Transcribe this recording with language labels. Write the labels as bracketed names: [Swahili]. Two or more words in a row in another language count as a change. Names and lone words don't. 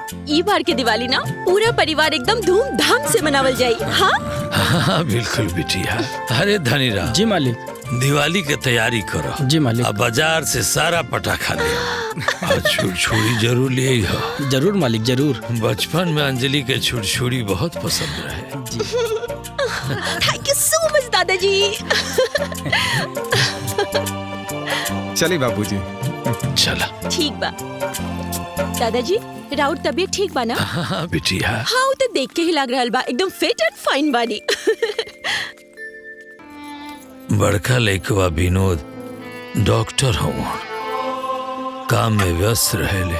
[Bhojpuri] ई बार के दिवाली ना पूरा परिवार एकदम धूमधाम से मनावल जाई। हाँ हाँ बिल्कुल बिटिया। अरे धनीराम जी मालिक। दिवाली के तैयारी करो। जी मालिक। अब बाजार से सारा पटाखा ले और छुड़छुड़ी जरूर ले हो। जरूर मालिक जरूर। बचपन में अंजलि के छुड़छुड़ी बहुत पसंद रहे। [English] Thank you so much dadaji. [Bhojpuri] चलिए बाबूजी। चला। ठीक बा दादाजी, राउर तबीयत ठीक बा ना? हाँ बिटिया। हाँ वो तो देख के ही लग रहल बा एकदम [English] fit and fine [Bhojpuri] बानी। बड़का लइकवा विनोद डॉक्टर हूँ, काम में व्यस्त रहेले।